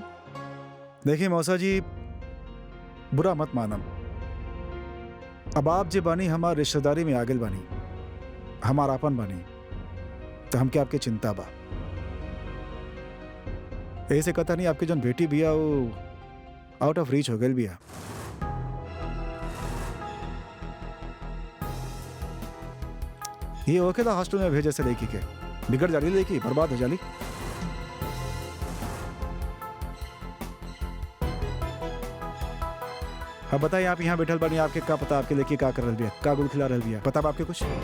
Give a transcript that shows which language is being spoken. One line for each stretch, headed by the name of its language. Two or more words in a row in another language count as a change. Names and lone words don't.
Bhojpuri: देखिए मौसा जी, बुरा मत मानम, अब आप जे बानी हमार रिश्तेदारी में आगे बानी, हमारा अपन बानी, तो हमके आपके चिंता बा। ऐसे कहता नहीं आपकी जो बेटी बिया वो
English: out of reach
Bhojpuri: हो गई बिया। ये ओके था हॉस्टल में भेजे से लेकी के बिगड़ जाली, लेकी बर्बाद हो जाली। अब बताइए आप यहाँ बैठल बानी, आपके का पता आपके लेके का कर रहा बिया, का गुल खिला रहा बिया, पता बा आपके कुछ?